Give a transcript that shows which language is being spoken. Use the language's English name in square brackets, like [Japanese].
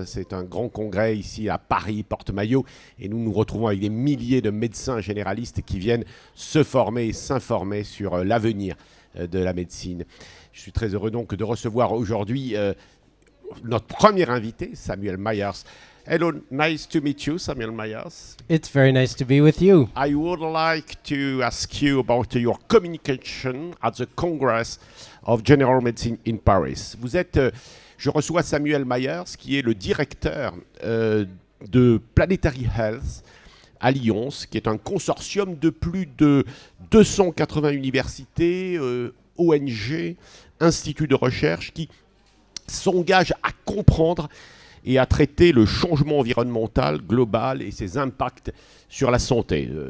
[French] C'est un grand congrès ici à Paris, Porte-Maillot, et nous nous retrouvons avec des milliers de médecins généralistes qui viennent se former et s'informer sur l'avenir de la médecine. Je suis très heureux donc de recevoir aujourd'hui notre premier invité, Samuel Myers. [English] Hello, nice to meet you, Samuel Myers. It's very nice to be with you. I would like to ask you about your communication at the Congress of General Medicine in Paris. [French] Je reçois Samuel Myers, qui est le directeur de Planetary Health à Lyon, qui est un consortium de plus de 280 universités, ONG, instituts de recherche, qui s'engagent à comprendre et à traiter le changement environnemental global et ses impacts sur la santé.